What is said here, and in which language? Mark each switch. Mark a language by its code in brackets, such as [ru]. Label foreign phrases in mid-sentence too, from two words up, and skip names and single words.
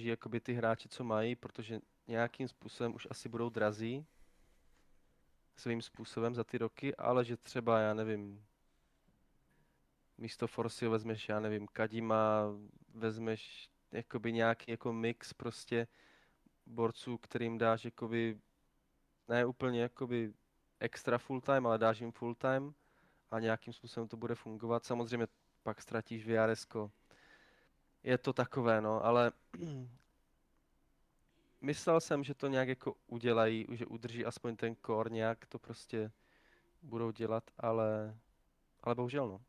[cs] jakoby ty hráče, co mají, protože nějakým způsobem už asi budou drazí svým způsobem za ty roky, ale že třeba, já nevím, místo Forsio vezmeš, já nevím, Kadima, vezmeš jakoby nějaký jako mix prostě borců, kterým dáš jakoby, ne úplně jakoby [en] extra full time, [cs] ale dáš jim [en] full time [cs] a nějakým způsobem to bude fungovat. Samozřejmě pak ztratíš VRSko. Je to takové, no, ale myslel jsem, že to nějak jako udělají, že udrží aspoň ten core, nějak to prostě budou dělat, ale bohužel, no.